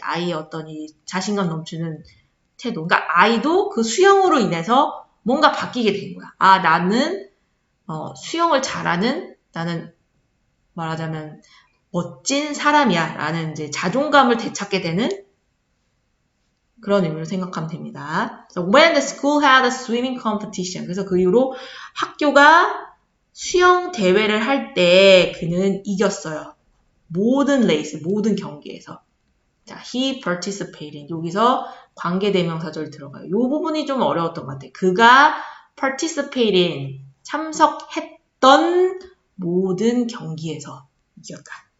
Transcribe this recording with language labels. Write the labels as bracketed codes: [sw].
[ko] 아이의 어떤 이 자신감 넘치는 태도. 그러니까 아이도 그 수영으로 인해서 뭔가 바뀌게 된 거야. 나는 수영을 잘하는 나는 말하자면 멋진 사람이야 라는 이제 자존감을 되찾게 되는 그런 의미로 생각하면 됩니다. [en] So when the school had a swimming competition. [ko] 그래서 그 이후로 학교가 수영 대회를 할 때 그는 이겼어요. 모든 레이스, 모든 경기에서. [en] 자, he participated. [ko] 여기서 관계대명사절 들어가요. 이 부분이 좀 어려웠던 것 같아요. 그가 participate in, 참석했던 모든 경기에서 이겼다.